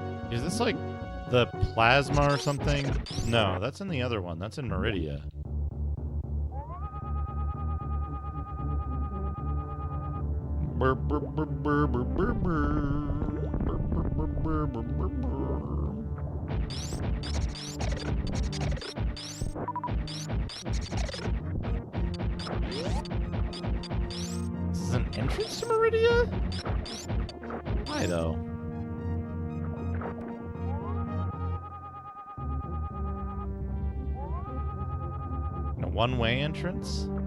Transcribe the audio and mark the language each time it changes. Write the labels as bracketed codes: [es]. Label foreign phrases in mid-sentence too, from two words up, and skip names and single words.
[en] Is this like the plasma or something? No, that's in the other one. That's in Meridia. Burr, burr, burr, burr, burr, burr, burr. Burr, burr, burr, burr, burr, burr, burr. This is an entrance to Meridia? Why though? A one-way entrance?